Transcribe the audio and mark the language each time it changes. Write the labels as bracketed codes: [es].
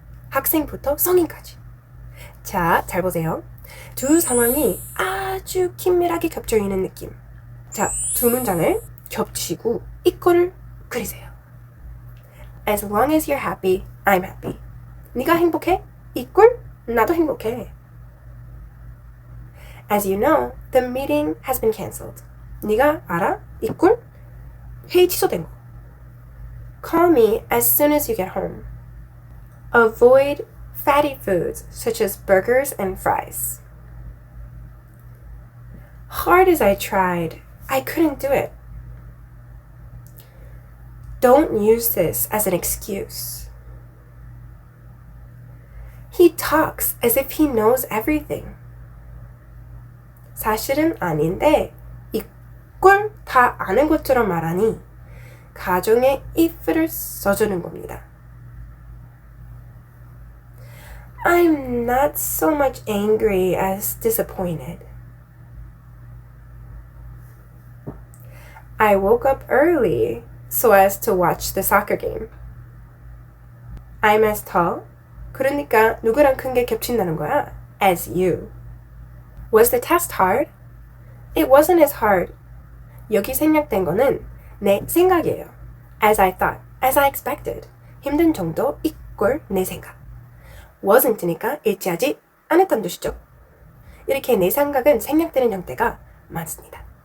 [ko] 학생부터 성인까지. 자, 잘 보세요. 두 상황이 아주 긴밀하게 겹쳐 있는 느낌. 자, 두 문장을 겹치고 이꼴을 그리세요. [en] As long as you're happy, I'm happy. [ko] 네가 행복해? 이꼴 나도 행복해. [en] As you know, the meeting has been cancelled. [ko] 네가 알아? 이꼴 회의 취소된 거. [en] Call me as soon as you get home. Avoid fatty foods such as burgers and fries. Hard as I tried, I couldn't do it. Don't use this as an excuse. He talks as if he knows everything. [ko] 사실은 아닌데 이꼴 다 아는 것처럼 말하니 가정의 if를 써주는 겁니다. [en] I'm not so much angry as disappointed. I woke up early so as to watch the soccer game. I'm as tall. [ko] 그러니까 누구랑 큰 게 겹친다는 거야. [en] As you. Was the test hard? It wasn't as hard. [ko] 여기 생략된 거는 내 생각이에요. [en] As I thought, as I expected. [ko] 힘든 정도 이꼴 내 생각. wasn't니까 일치하지 않았다는 뜻이죠. 이렇게 내 생각은 생략되는 형태가 많습니다.